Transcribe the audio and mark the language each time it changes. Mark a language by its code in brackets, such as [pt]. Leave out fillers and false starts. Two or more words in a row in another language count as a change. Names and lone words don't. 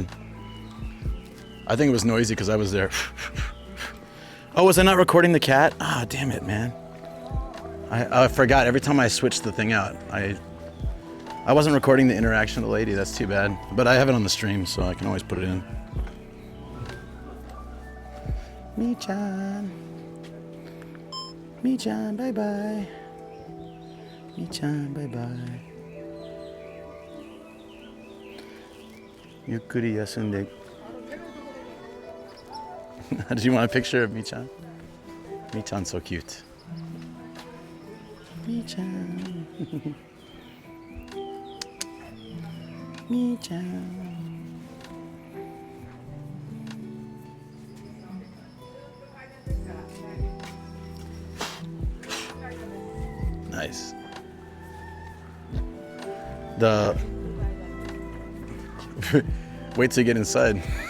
[en] I think it was noisy because I was there. Oh, was I not recording the cat? Ah, damn it, man. I forgot. Every time I switched the thing out, I wasn't recording the interaction with the lady. That's too bad. But I have it on the stream, so I can always put it in. Mi-chan. Mi-chan, bye-bye. Mi-chan, bye-bye. [ja] ゆっくり休んで [en] Did you want a picture of Mi-chan? Mi-chan's so cute. Mi-chan. Mi-chan. Nice. Wait till you get inside.